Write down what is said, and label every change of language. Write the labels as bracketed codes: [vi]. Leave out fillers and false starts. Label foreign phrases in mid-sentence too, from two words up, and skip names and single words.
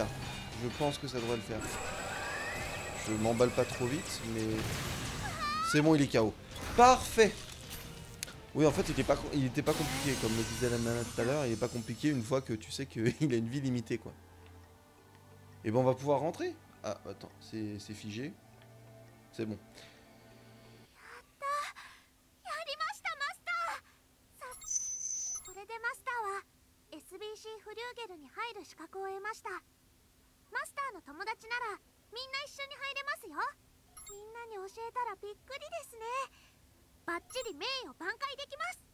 [fr] Je pense que ça devrait le faire. Je m'emballe pas trop vite, mais c'est bon, il est KO. Parfait. Oui, en fait, il était pas compliqué, comme le disait la nana tout à l'heure. Il est pas compliqué une fois que tu sais qu'il a une vie limitée, quoi. Et ben, on va pouvoir rentrer. Ah, attends, c'est figé. C'est bon. [ja] SBC フリューゲルに入る資格を得ました。マスターの友達ならみんな一緒に入れますよ。みんなに教えたらびっくりですね。バッチリ名誉挽回できます。